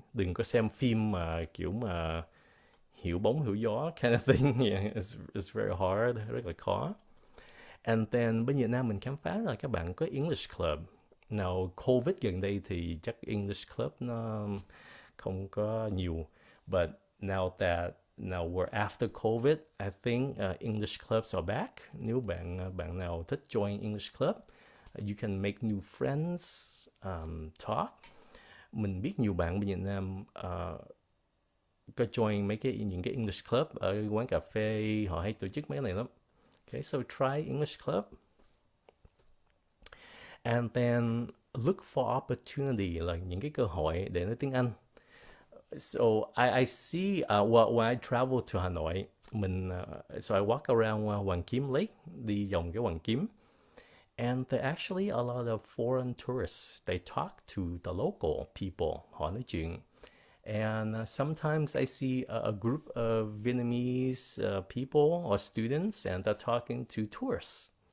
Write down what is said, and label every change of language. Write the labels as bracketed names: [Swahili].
[Vietnamese] Đừng có xem phim mà kiểu mà hiểu bóng hiểu gió [English] kind of thing. [Vietnamese] Yeah, [English] it's very hard, [Vietnamese] rất là khó. [English] And then [Vietnamese] bên Việt Nam mình khám phá là các bạn có English Club. Now Covid gần đây thì chắc English Club nó không có nhiều. [English] But now we're after COVID, I think English clubs are back. [Vietnamese] Nếu bạn nào thích join English club, [English] you can make new friends, talk. [Vietnamese] Mình biết nhiều bạn bên Việt Nam có join những cái English club ở quán cà phê, họ hay tổ chức mấy cái này lắm. [English] Okay, so try English club. And then look for opportunity, [Vietnamese] là những cái cơ hội để nói tiếng Anh. [English] So I see, when I travel to Hanoi, so I walk around Hoàng Kiếm Lake, [Vietnamese] đi vòng cái Hoàng Kiếm, [English] and there actually a lot of foreign tourists. They talk to the local people, [Vietnamese] họ nói chuyện. [English] And sometimes I see a group of Vietnamese people or students, and they're talking to tourists.